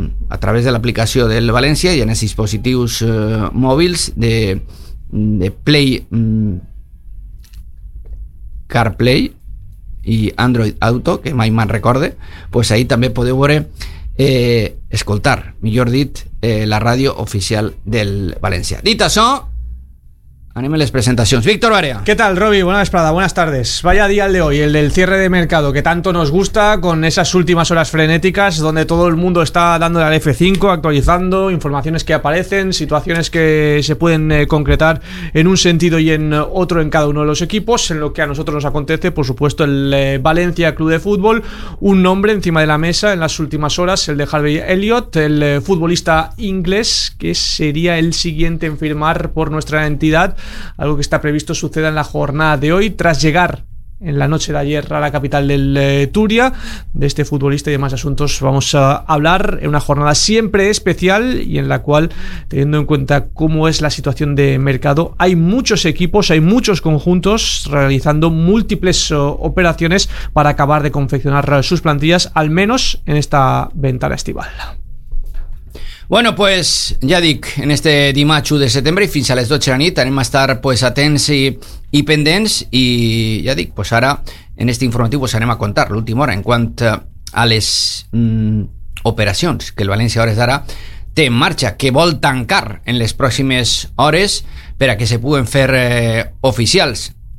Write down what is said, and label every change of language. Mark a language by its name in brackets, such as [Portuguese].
[Catalan] a través de l'aplicació del València i en els dispositius mòbils de Play, CarPlay i Android Auto, que mai me'n recorde, pues ahí també podeu veure, escoltar, millor dit, la ràdio oficial del València. Dit això, anem a les presentacions. Víctor Barea. [Spanish] ¿Qué tal, Robi? Buenas vesprada, buenas tardes. Vaya día el de hoy, el del cierre de mercado que tanto nos gusta, con esas últimas horas frenéticas donde todo el mundo está dándole al F5, actualizando informaciones que aparecen, situaciones que se pueden concretar en un sentido y en otro en cada uno de los equipos. En lo que a nosotros nos acontece, por supuesto, el Valencia Club de Fútbol, un nombre encima de la mesa en las últimas horas, el de Harvey Elliott, el futbolista inglés que sería el siguiente en firmar por nuestra entidad. Algo que está previsto suceda en la jornada de hoy, tras llegar en la noche de ayer a la capital del Turia. De este futbolista y demás asuntos vamos a hablar en una jornada siempre especial y en la cual, teniendo en cuenta cómo es la situación de mercado, hay muchos equipos, hay muchos conjuntos realizando múltiples operaciones para acabar de confeccionar sus plantillas, al menos en esta ventana estival. [Catalan] Bueno, pues ja dic, en este dimarts de setembre i fins a les 12 de la nit anem a estar pues atents i pendents, i ja dic, pues ara en este informatiu pues anem a contar l'última hora en quant a les operacions que el València hores d'ara té en marxa, que vol tancar en les pròximes hores per a que se puguen fer oficials.